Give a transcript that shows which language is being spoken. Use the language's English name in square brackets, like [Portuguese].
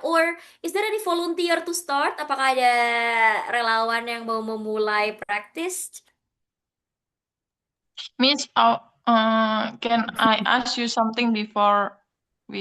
[English] Or is there any volunteer to start? [Indonesian] Apakah ada relawan yang mau memulai praktis? [English] Miss, can I ask you something before we